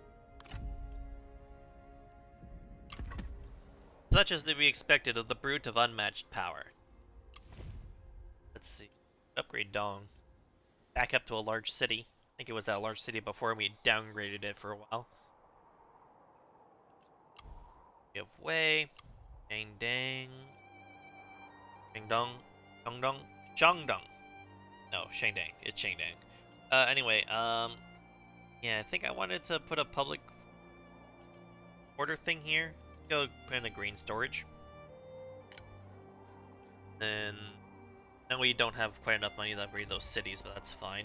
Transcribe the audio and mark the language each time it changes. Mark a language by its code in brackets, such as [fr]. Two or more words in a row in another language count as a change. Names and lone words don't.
[en] Such as to be expected of the brute of unmatched power. Let's see. Upgrade Dong. Back up to a large city. I think it was that large city before we downgraded it for a while. We have Wei, Dang Dang, Dong, Dong Dong, Zhangdong. No, Shangdang. It's Shangdang. Anyway, yeah, I think I wanted to put a public order thing here. Go put in a green storage. Then we don't have quite enough money to upgrade those cities, but that's fine.